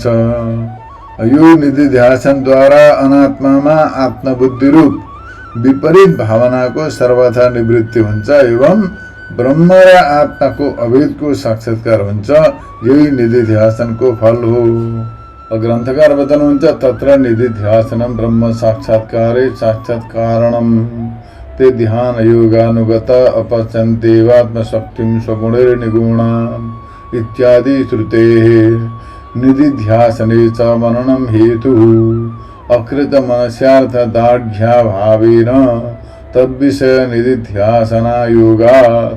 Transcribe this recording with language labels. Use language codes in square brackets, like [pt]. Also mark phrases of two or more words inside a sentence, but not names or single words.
[ne] यो निधिध्यासनद्वारा अनात्मामा आत्मबुद्धि रूप विपरीत भावनाको सर्वथा निवृत्ति हुन्छ एवं ब्रह्म र आत्माको अभेदको साक्षात्कार हुन्छ। यही निधिध्यासनको फल हो। ग्रन्थकार बताउनुहुन्छ [sa] तत्र निधिध्यासनम ब्रह्म साक्षात्कारे साक्षात्कारणम ते ध्यान योगानुगत अपचन्तेवात्मशक्तिं स्वगुणैर्निगुणाम् इत्यादि श्रुतेः। निधिध्यासने च मननं हेतुः अकृत मनस्यार्थ दार्ढ्याभावेन तद्विषय निधिध्यासनायोगात्।